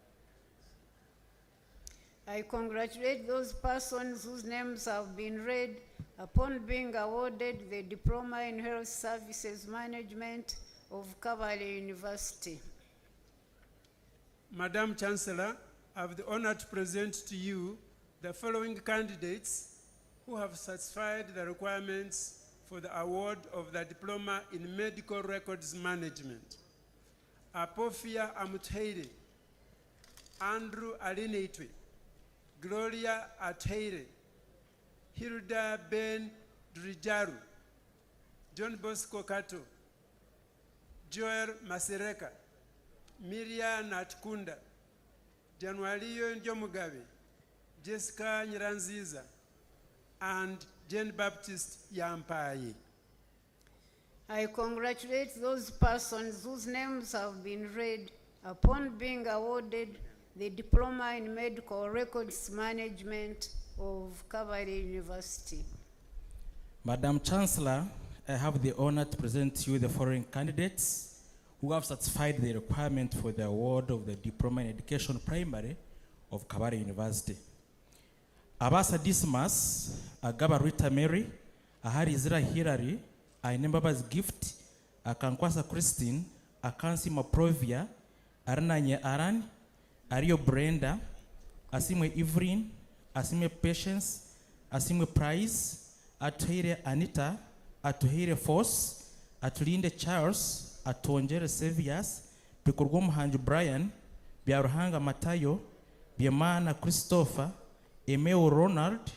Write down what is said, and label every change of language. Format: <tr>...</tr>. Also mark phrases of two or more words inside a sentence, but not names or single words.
<en>I congratulate those persons whose names have been read upon being awarded the diploma in health services management of Kabale University. Madam Chancellor, I have the honor to present to you the following candidates who have satisfied the requirements for the award of the diploma in medical records management. Apofia Amutheire, Andrew Alineitwe, Gloria Ateire, Hilda Ben Drijaru, John Bosco Kato, Joel Masereka, Miria Natkunda, Januario Njomugabe, Jessica Nyiranziza, and Jane Baptist Yampaye. I congratulate those persons whose names have been read upon being awarded the diploma in medical records management of Kabale University. Madam Chancellor, I have the honor to present to you the following candidates who have satisfied the requirement for the award of the diploma in education primary of Kabale University. Abasa Dismas, Agaba Rita Mary, Ahari Zira Hilary, Ainembaba's Gift, Akankwasa Christine, Akansi Maprovia, Arnanye Aran, Ario Brenda, Asimwe Evelyn, Asimwe Patience, Asimwe Price, Atuhere Anita, Atuhere Force, Atulinde Charles, Atongere Sevias, Pikurgum Hanju Brian, Biaruhanga Matayo, Biamana Christopher, Emeo Ronald,</en>